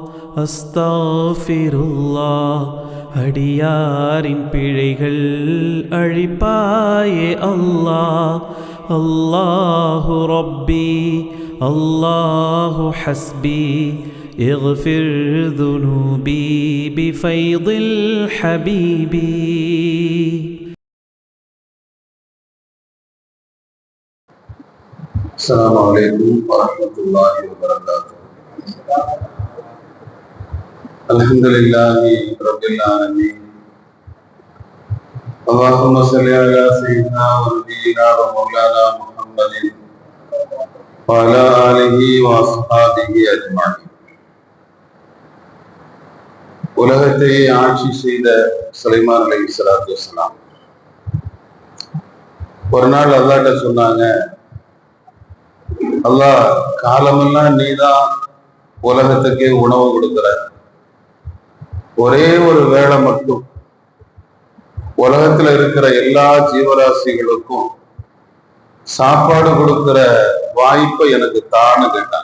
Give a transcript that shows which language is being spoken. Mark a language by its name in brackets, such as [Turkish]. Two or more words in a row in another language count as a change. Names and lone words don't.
[Tamil] அஸ்தாஃபிருல்லாஹ். அடியாரின் பிழைகள் அழிப்பாயே அல்லாஹ். [Arabic] الله ربي الله حسبي اغفر ذنوبي بفيض الحبيب. السلام عليكم ورحمة الله وبركاته. الحمد لله رب العالمين. اللهم صل على سيدنا ونبينا ومولانا محمد وعلى آله وأصحابه أجمعين. [Tamil] உலகத்தை ஆட்சி செய்த சுலைமான் [Arabic] عليه الصلاة والسلام [Tamil] ஒரு நாள் அல்லாஹ்ட்ட சொன்னாங்க, அல்லாஹ், காலமெல்லாம் நீதான் உலகத்துக்கே உணவு கொடுக்கிற, ஒரே ஒரு வேளை மட்டும் உலகத்துல இருக்கிற எல்லா ஜீவராசிகளுக்கும் சாப்பாடு கொடுக்கிற வாய்ப்பை எனக்கு தான்னு கேட்டாங்க.